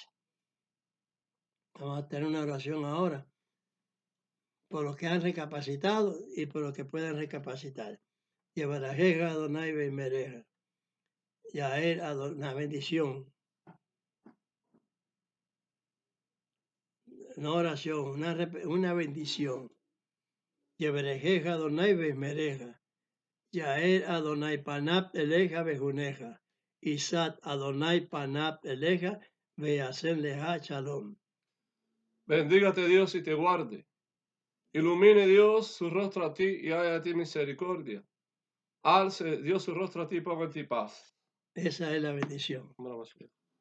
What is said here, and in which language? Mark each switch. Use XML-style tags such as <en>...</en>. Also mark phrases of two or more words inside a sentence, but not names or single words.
<es>Vamos a tener una oración ahora por los que han recapacitado y por los que puedan recapacitar.</es> <he>יברכך יהוה וישמרך. יאר יהוה,</he> <es>bendición. Una oración, una bendición.</es> <he>יברכך יהוה וישמרך. יאר יהוה פניו אליך ויחנך. ישא יהוה פניו אליך וישם לך שלום.</he> <es>Bendígate Dios y te guarde. Ilumine Dios su rostro a ti y haga a ti misericordia. Alce Dios su rostro a ti y ponga en ti paz. Esa es la bendición. Vamos a</es>